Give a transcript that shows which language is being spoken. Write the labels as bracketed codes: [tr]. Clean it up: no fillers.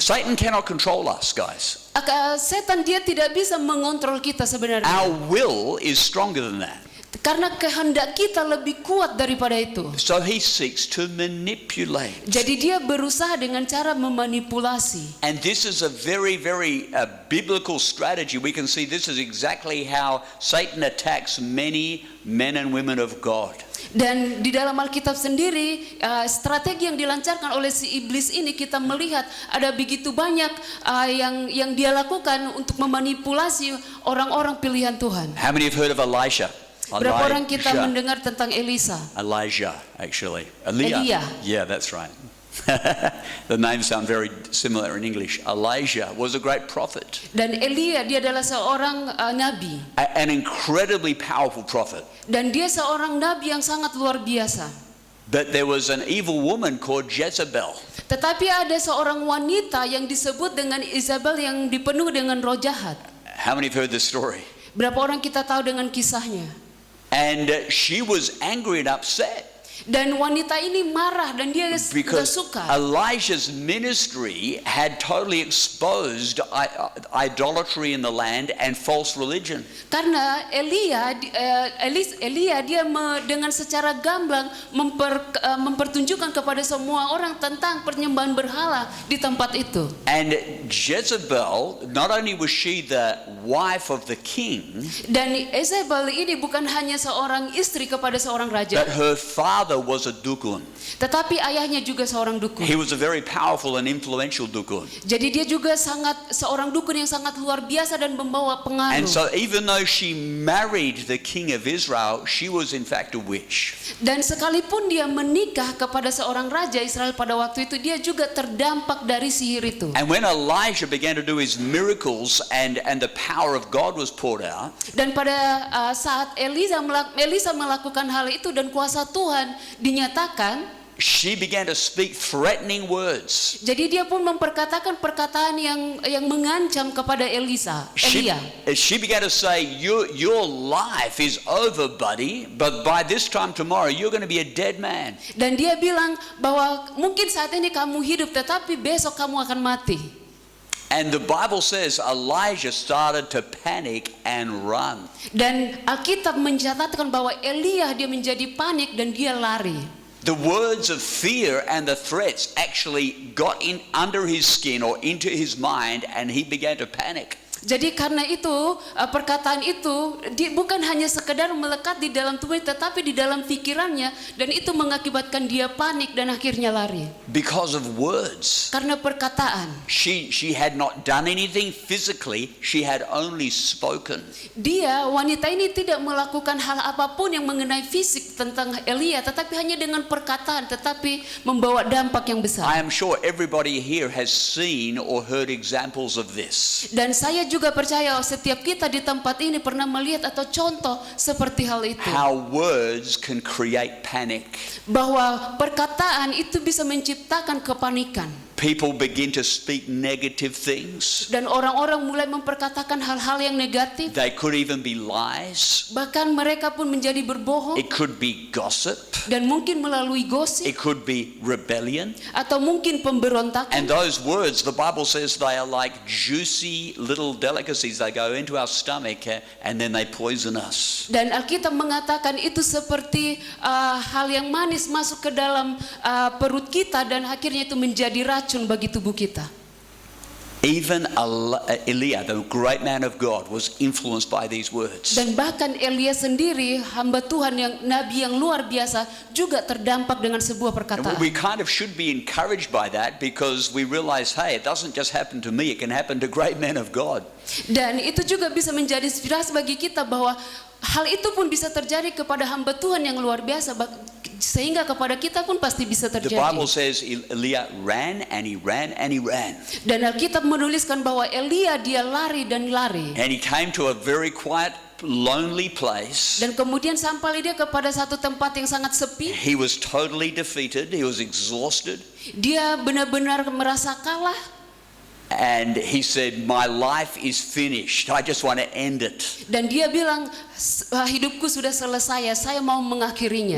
[en] Satan cannot control us, guys. [id] Setan dia tidak bisa mengontrol kita sebenarnya. [en] Our will is stronger than that. [id] Karena kehendak kita lebih kuat daripada itu. [en] So he seeks to manipulate. [id] Jadi dia berusaha dengan cara memanipulasi. [en] And this is a very, very biblical strategy. We can see this is exactly how Satan attacks many men and women of God. [id] Dan di dalam Alkitab sendiri, strategi yang dilancarkan oleh si iblis ini kita melihat ada begitu banyak yang dia lakukan untuk memanipulasi orang-orang pilihan Tuhan. [en] How many have heard of Elisha? [id] Berapa orang kita mendengar tentang Elisa? [en] Elijah, actually. [id] Elia. [en] Yeah, that's right. The names sound very similar in English. Elijah was a great prophet. [id] Dan Elia dia adalah seorang nabi. [en] An incredibly powerful prophet. [id] Dan dia seorang nabi yang sangat luar biasa. [en] But there was an evil woman called Jezebel. [id] Tetapi ada seorang wanita yang disebut dengan Isabel yang dipenuhi dengan roh jahat. [en] How many have heard this story? [id] Berapa orang kita tahu dengan kisahnya? [en] And she was angry and upset. [id] Dan wanita ini marah dan dia tidak [en] Because [id] suka. [en] Elijah's ministry had totally exposed idolatry in the land and false religion. [id] Karena Elia dia dengan secara gamblang mempertunjukkan kepada semua orang tentang penyembahan berhala di tempat itu. [en] And Jezebel, not only was she the wife of the king, [id] Dan Isabel ini bukan hanya seorang istri kepada seorang raja, [en] but her father was a dukun. [id] tetapi ayahnya juga seorang dukun. [en] He was a very powerful and influential dukun. [id] Jadi dia juga seorang dukun yang sangat luar biasa dan membawa pengaruh. [en] And so even though she married the king of Israel, she was in fact a witch. [id] Dan sekalipun dia menikah kepada seorang raja Israel pada waktu itu, dia juga terdampak dari sihir itu. [en] And when Elijah began to do his miracles and the power of God was poured out, [id] Dan pada saat Elisa melakukan hal itu dan kuasa Tuhan dinyatakan, [en] she began to speak threatening words. [id] jadi dia pun memperkatakan perkataan yang mengancam kepada Elia. [en] She began to say, your life is over, buddy, but by this time tomorrow you're going to be a dead man. [id] Dan dia bilang bahwa mungkin saat ini kamu hidup, tetapi besok kamu akan mati. [en] And the Bible says Elijah started to panic and run. [id] Dan Alkitab mencatatkan bahwa Elia dia menjadi panik dan dia lari. [en] The words of fear and the threats actually got in under his skin or into his mind, and he began to panic. [id] Jadi karena itu perkataan itu bukan hanya sekedar melekat di dalam tubuhnya, tetapi di dalam pikirannya, dan itu mengakibatkan dia panik dan akhirnya lari. [en] Because of words. [id] Karena perkataan. [en] She had not done anything physically, she had only spoken. [id] Wanita ini tidak melakukan hal apapun yang mengenai fisik tentang Elia, tetapi hanya dengan perkataan, tetapi membawa dampak yang besar. [en] I am sure everybody here has seen or heard examples of this. [id] Dan saya juga percaya setiap kita di tempat ini pernah melihat atau contoh seperti hal itu. [en] How words can create panic. [id] Bahwa perkataan itu bisa menciptakan kepanikan. [en] People begin to speak negative things. [id] Dan orang-orang mulai memperkatakan hal-hal yang negatif. [en] They could even be lies. [id] Bahkan mereka pun menjadi berbohong. [en] It could be gossip. [id] Dan mungkin melalui gosip. [en] It could be rebellion. [id] Atau mungkin pemberontakan. [en] And those words, the Bible says they are like juicy little delicacies. They go into our stomach and then they poison us. [id] Dan Alkitab mengatakan itu seperti hal yang manis masuk ke dalam perut kita dan akhirnya itu menjadi racun bagi tubuh kita. [en] Even Elia, the great man of God, was influenced by these words. [id] Dan bahkan Elia sendiri, hamba Tuhan yang nabi yang luar biasa, juga terdampak dengan sebuah perkataan. [en] We kind of should be encouraged by that because we realize, hey, it doesn't just happen to me, it can happen to great men of God. [id] Dan itu juga bisa menjadi inspirasi bagi kita bahwa hal itu pun bisa terjadi kepada hamba Tuhan yang luar biasa, sehingga kepada kita pun pasti bisa [en] The [id] terjadi. [en] Bible says Elia ran and he ran and he ran. [id] Dan Alkitab menuliskan bahwa Elia dia lari dan lari. [en] And he came to a very quiet, lonely place. [id] Dan kemudian sampai dia kepada satu tempat yang sangat sepi. [en] He was totally defeated, he was exhausted. [id] Dia benar-benar merasa kalah. [en] And he said, my life is finished. I just want to end it. [id] Dan dia bilang, hidupku sudah selesai, saya mau mengakhirinya.